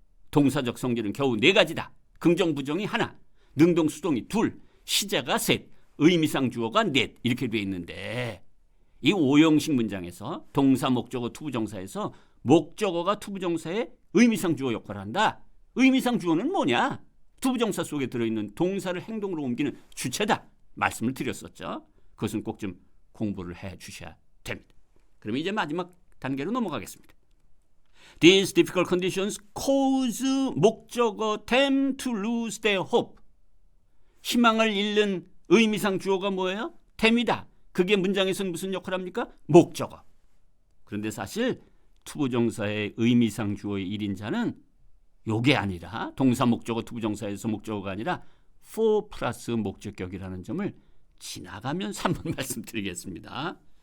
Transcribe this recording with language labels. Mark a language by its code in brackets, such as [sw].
[ko] 동사적 성질은 겨우 4가지다. 긍정, 부정이 하나, 능동, 수동이 둘, 시제가 셋, 의미상 주어가 넷 이렇게 돼 있는데 이 5형식 문장에서 동사, 목적어, 투부정사에서 목적어가 투부정사의 의미상 주어 역할을 한다. 의미상 주어는 뭐냐? 투부정사 속에 들어있는 동사를 행동으로 옮기는 주체다. 말씀을 드렸었죠. 그것은 꼭 좀 공부를 해 주셔야 됩니다. 그럼 이제 마지막 단계로 넘어가겠습니다. [en] These difficult conditions cause 목적어 them to lose their hope. [ko] 희망을 잃는 의미상 주어가 뭐예요? them이다. 그게 문장에서는 무슨 역할을 합니까? 목적어. 그런데 사실 투부정사의 의미상 주어의 1인자는 요게 아니라 동사, 목적어, 투부정사에서 목적어가 아니라 for 플러스 목적격이라는 점을 지나가면서 한번 말씀드리겠습니다.